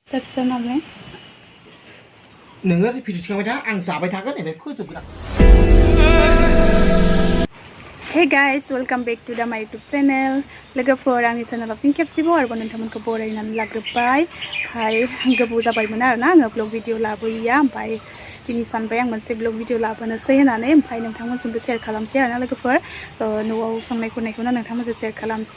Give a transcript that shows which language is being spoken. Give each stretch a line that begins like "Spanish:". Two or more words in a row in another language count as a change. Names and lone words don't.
Bodo: Subscribe नोङो भिडिअ थिखांबाय था आं जाबाय थागोन एबे फोजोबगोन आं
English: Hey guys, welcome back to my YouTube channel.
Bodo: लोगोफोर आंनि चेनेलाव फिन खेबसेबाव आरोबाव नोंथांमोनखौ बरायनानै लाग्रोबाय। गोबाव जाबायमोन आरोना आङो ब्लग भिडिअ लाबोयैया ओमफ्राय दिनै सानबाय आं मोनसे ब्लग भिडिअ लाबोनोसै होननानै ओमफ्राय नोंथांमोनजोंबो शेयार खालामसै आरोना लोगोफोर न'आव संनाय खुरनायखौनो नोंथांमोनजों शेयार खालामसै